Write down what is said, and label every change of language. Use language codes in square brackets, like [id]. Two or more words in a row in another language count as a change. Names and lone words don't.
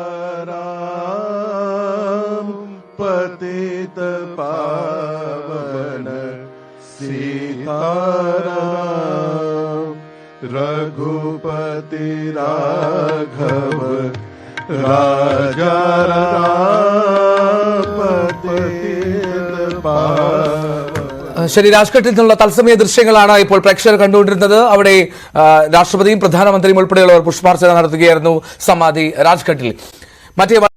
[hi] राम पतित पावन सीताराम। रघुपति राघव राजा राम पतित पावन। [ml] ശരി, രാജ്ഘട്ടിൽ നിന്നുള്ള തത്സമയ ദൃശ്യങ്ങളാണ് ഇപ്പോൾ പ്രേക്ഷകർ കണ്ടുകൊണ്ടിരുന്നത്. അവിടെ രാഷ്ട്രപതിയും പ്രധാനമന്ത്രിയും ഉൾപ്പെടെയുള്ളവർ പുഷ്പാർച്ചന നടത്തുകയായിരുന്നു സമാധി രാജ്ഘട്ടിൽ. മറ്റേ